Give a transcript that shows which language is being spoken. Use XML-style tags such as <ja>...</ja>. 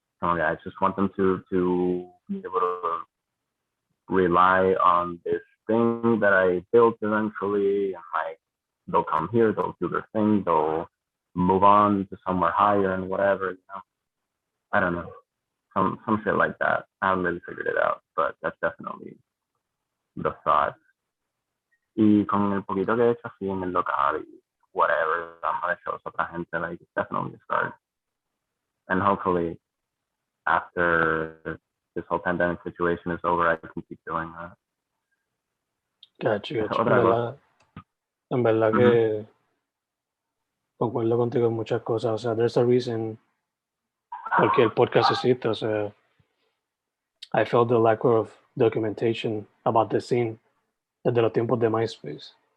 <en>I just want them to be able to rely on this thing that I built eventually, and like they'll come here, they'll do their thing, they'll move on to somewhere higher and whatever, I don't know, some shit like that. I haven't really figured it out, but that's definitely the thought.</en> <es>Y con el poquito que he hecho así en el local y whatever, dando shows a otra gente,</es> <en>like it's definitely a start. And hopefully after this whole pandemic situation is over, I can keep doing that. Gotcha.</en> <es>En verdad que concuerdo contigo en muchas cosas. O sea,</es> <en>there's a reason</en> <es>porque el podcast existe. O sea,</es> <en>I felt the lack of documentation about the scene</en> <es>desde los tiempos de MySpace.</es>